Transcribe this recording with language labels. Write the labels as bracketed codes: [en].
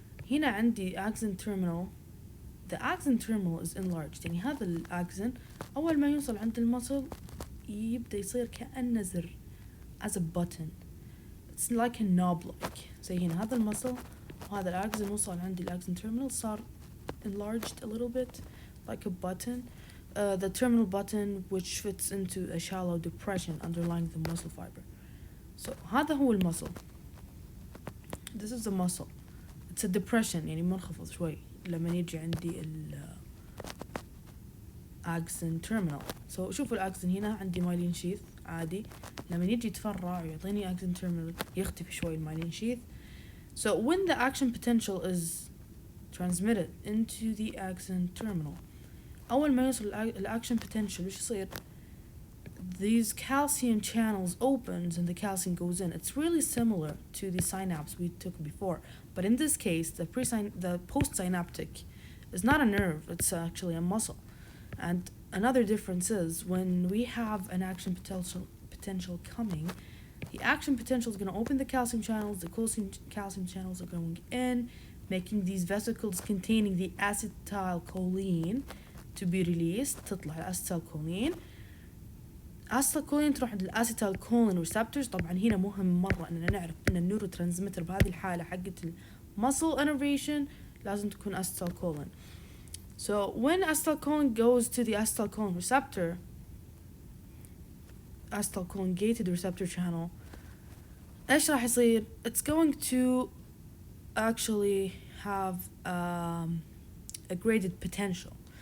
[ar] هنا عندي [en] axon terminal. The axon terminal is enlarged. [ar] يعني هذا الأكسن أول ما يوصل عند المصل يبدأ يصير كأنه زر, [en] as a button. It's like a knob like. [ar] زي هنا هذا المصل وهذا الأكسن وصل عندي الأكسن terminal صار [en] enlarged a little bit like a button. The terminal button which fits into a shallow depression underlying the muscle fiber. So [ar] هذا هو المصل. [en] This is the muscle. It's a depression, [ar] يعني منخفض شوي لما يجي عندي ال axon terminal. So شوفوا الأكسن هنا عندي مايلين شيث عادي, لما يجي يتفرع ويعطيني axon terminal يختفي شوي المايلين شيث. [en] So when the action potential is transmitted into the axon terminal, [ar] أول ما يوصل الأكشن potential وش يصير؟ [en] These calcium channels opens and the calcium goes in. It's really similar to the synapse we took before, but in this case, the postsynaptic is not a nerve; it's actually a muscle. And another difference is when we have an action potential coming, the action potential is going to open the calcium channels. The calcium channels are going in, making these vesicles containing the acetylcholine to be released. [ar] تطلع الأسيتالكولين. acetylcholine تروح عند الأسيتالكولين receptors. طبعا هنا مهم مرة أننا نعرف أن النيورو ترانسميتر بهذه الحالة حقت muscle innervation لازم تكون acetylcholine. [en] So when acetylcholine goes to the acetylcholine receptor, acetylcholine gated receptor channel, [ar] إيش راح يصير؟ [en] It's going to actually have a graded potential.